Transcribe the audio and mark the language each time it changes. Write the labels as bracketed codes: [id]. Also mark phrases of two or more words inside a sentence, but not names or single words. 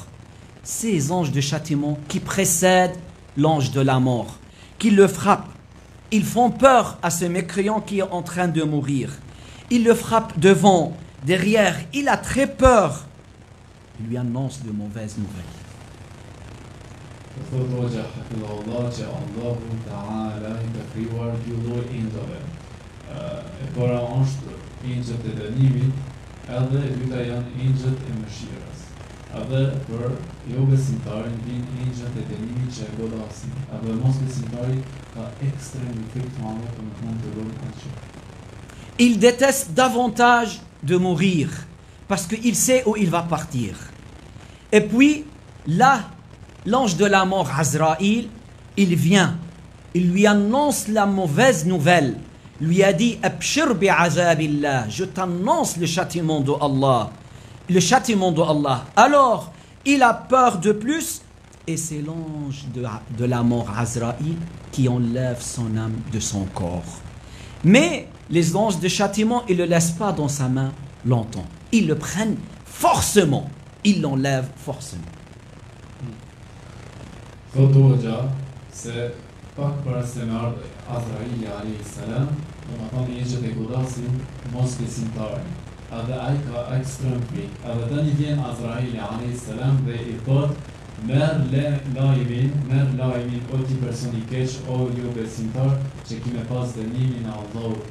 [fr] Ces anges de châtiment qui précèdent l'ange de la mort, qui le frappent, ils font peur à ce mécréant qui est en train de mourir. Ils le frappent devant, derrière, il a très peur. Il lui annonce de mauvaises nouvelles. [sq] Thot Hoxha hafidhahullah që [ar] Allahu Ta'ala [sq] I ka krijuar dy lloj engjëve. E para është engjët e dënimit, edhe e dyta janë engjët e mëshirës. Edhe për jo besimtarin vinë engjët e dënimit që e godasin. Edhe mos besimtari ka ekstremitet të madhe për nuk mund të bëjë asgjë. [fr] Il déteste davantage de mourir parce qu'il sait où il va partir. Et puis là, l'ange de la mort, Azraïl, il vient, il lui annonce la mauvaise nouvelle, lui a dit [ar] Abshir bi'azabillah, [fr] je t'annonce le châtiment de Allah. Le châtiment de Allah. Alors, il a peur de plus, et c'est l'ange de la mort, Azraïl, qui enlève son âme de son corps. Mais les anges de châtiment, ils ne le laissent pas dans sa main longtemps. Ils le prennent forcément, ils l'enlèvent forcément. [sq] Thot Hoxha se pak para se me ardhë Azraili [ar] alayhis salam, [sq] do të thonë engjëjt e godasin mos besimtarin. Edhe ai ka ekstrem frikë. Edhe tani vjen Azraili [ar] alayhis salam [sq] dhe I thot merr lajmin o ti person I keq, o jo besimtar që ki me pas dënimin e Allahut.